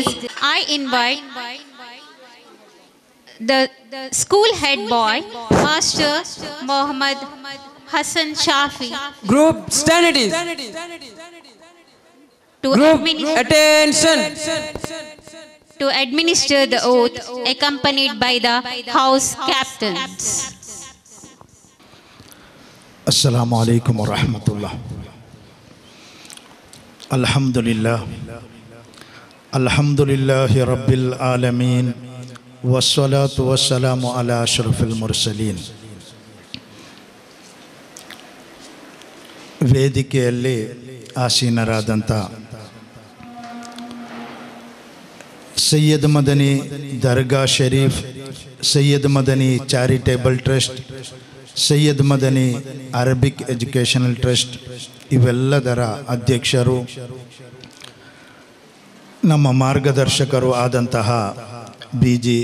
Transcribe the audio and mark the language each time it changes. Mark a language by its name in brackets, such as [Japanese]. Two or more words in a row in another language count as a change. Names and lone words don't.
[English] I invite the school head boy, Master Mohammad Hassan Shafi, Group stand it is. to Group administer attention. the oath, accompanied by the house captains. [Arabic] السلام عليكم ورحمة الله. Alhamdulillah. الحمد لله رب العالمين. والصلاة والسلام على أشرف المرسلين. [Kannada] ವೇದಿಕೆಯಲ್ಲಿ ಆಸೀನರಾದಂಥ ಸೈಯದ್ ಮದನಿ ದರ್ಗಾ ಶರೀಫ್, ಸೈಯದ್ ಮದನಿ ಚಾರಿಟೇಬಲ್ ಟ್ರಸ್ಟ್, ಸೈಯದ್ ಮದನಿ ಅರಬಿಕ್ ಎಜುಕೇಷನಲ್ ಟ್ರಸ್ಟ್ ಇವೆಲ್ಲದರ ಅಧ್ಯಕ್ಷರು, ನಮ್ಮ ಮಾರ್ಗದರ್ಶಕರು ಆದಂತಹ ಬಿ.ಜಿ.